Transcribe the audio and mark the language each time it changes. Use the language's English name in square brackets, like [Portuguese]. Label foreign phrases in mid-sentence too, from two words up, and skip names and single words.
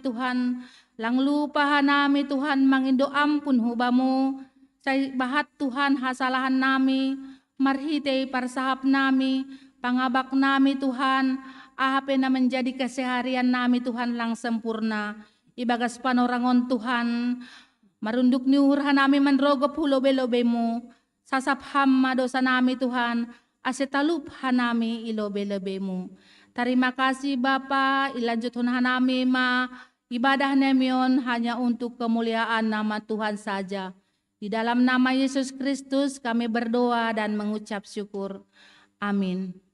[Batak Simalungun] Tuhan, lang lupa hanami Tuhan mangindo ampun hubamu, say bahat Tuhan hasalahan nami, marhitei parsahap nami, pangabak nami Tuhan, AHP na menjadi keseharian nami Tuhan lang sempurna, ibagas panorangon Tuhan, marunduk ni uhur hanami manrogop hulobe-lobemu, sasap hamma dosa nami Tuhan, asetalup hanami ilobe-lobemu. [Indonesian] Terima kasih Bapa, [Batak Simalungun] ilanjut hanami ma ibadah nemion [Indonesian] hanya untuk kemuliaan nama Tuhan saja. Di dalam nama Yesus Kristus kami berdoa dan mengucap syukur. Amin.